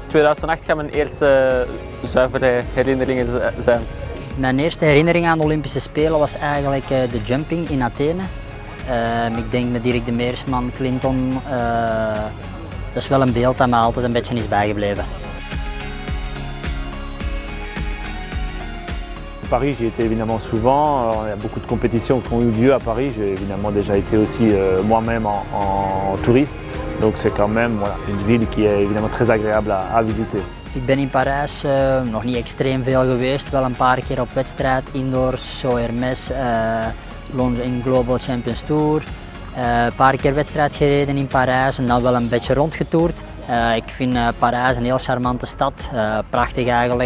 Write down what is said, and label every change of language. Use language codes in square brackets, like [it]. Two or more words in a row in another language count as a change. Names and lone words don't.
[nl] 2008 gaat mijn eerste zuivere herinneringen zijn. Mijn eerste herinnering aan de Olympische Spelen was eigenlijk de jumping in Athene. Ik denk met Dirk de Meersman, Clinton. Dat is wel een beeld dat me altijd een beetje is bijgebleven. [fr] Paris, j'y étais évidemment souvent. Il y a beaucoup de compétitions qui ont eu lieu à Paris. J'ai évidemment déjà été aussi moi-même en touriste. Donc c'est quand même une ville qui est évidemment très agréable à visiter. [nl] Ik ben in Parijs nog niet extreem veel geweest, wel een paar keer op wedstrijd, indoors, zo Hermes, in Global Champions Tour. Een paar keer wedstrijd gereden in Parijs en dan wel een beetje rondgetoerd. Ik vind Parijs een heel charmante stad, prachtig eigenlijk.